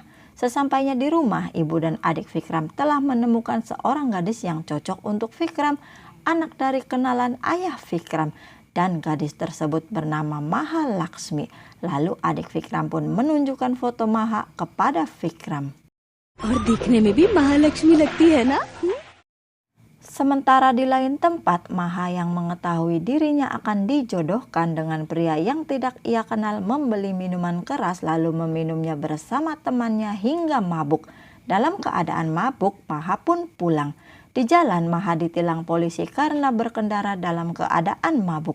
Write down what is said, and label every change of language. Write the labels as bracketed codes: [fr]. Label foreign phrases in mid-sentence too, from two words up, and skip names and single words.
[id] Sesampainya di rumah, ibu dan adik Vikram telah menemukan seorang gadis yang cocok untuk Vikram, anak dari kenalan ayah Vikram. Dan gadis tersebut bernama Maha Laksmi. Lalu adik Vikram pun menunjukkan foto Maha kepada Vikram. [hi] और दिखने में भी महालक्ष्मी लगती है ना? [id] Sementara di lain tempat, Maha yang mengetahui dirinya akan dijodohkan dengan pria yang tidak ia kenal membeli minuman keras lalu meminumnya bersama temannya hingga mabuk. Dalam keadaan mabuk, Maha pun pulang. Di jalan, Maha ditilang polisi karena berkendara dalam keadaan mabuk.